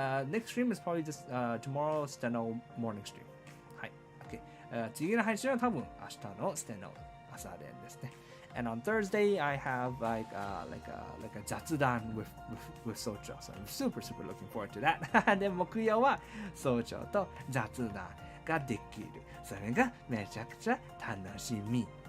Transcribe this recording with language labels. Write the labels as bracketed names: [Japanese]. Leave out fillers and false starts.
[English] Next stream is probably just tomorrow's Steno morning stream. はい。Okay. [Japanese] 次の配信は多分明日の Steno 朝練ですね。 [English] And on Thursday, I have like a 雑談 with Socho. So I'm super looking forward to that. [Japanese] で、木曜はSochoと雑談ができる。それがめちゃくちゃ楽しみ。